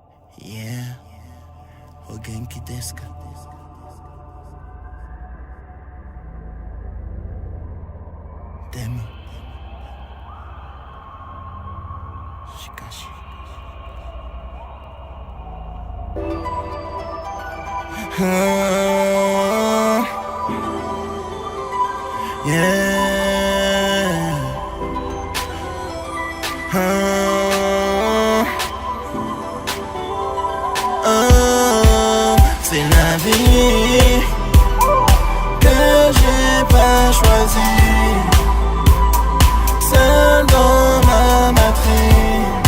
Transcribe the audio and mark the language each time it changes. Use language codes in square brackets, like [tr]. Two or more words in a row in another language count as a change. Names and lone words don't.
[ja] Yeah, お元気ですか？でもしかし. [en] Yeah. [fr] C'est la vie que j'ai pas choisie, seul dans ma matrice.